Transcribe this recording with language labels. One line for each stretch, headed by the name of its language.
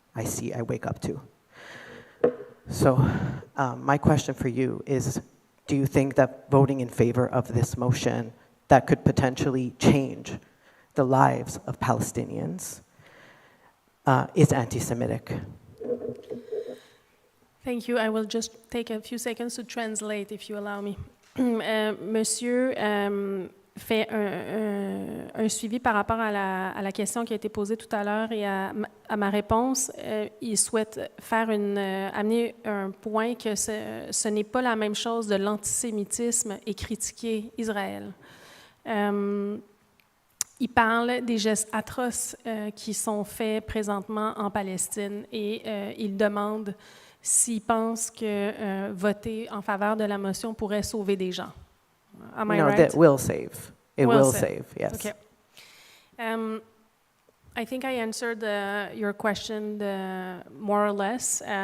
English: I wake up to. So my question for you is, do you think that voting in favor of this motion that could potentially change the lives of Palestinians is anti-Semitic? Thank you. I will just take a few seconds to translate, if you allow me.
French: Monsieur fait un suivi par rapport à la question qui a été posée tout à l'heure et à ma réponse. Il souhaite amener un point que ce n'est pas la même chose de l'antisémitisme et critiquer Israël. Il parle des gestes atroces qui sont faits présentement en Palestine et il demande s'il pense que voter en faveur de la motion pourrait sauver des gens.
English: Am I right? That will save. It will save, yes. Okay. I think I answered your question more or less.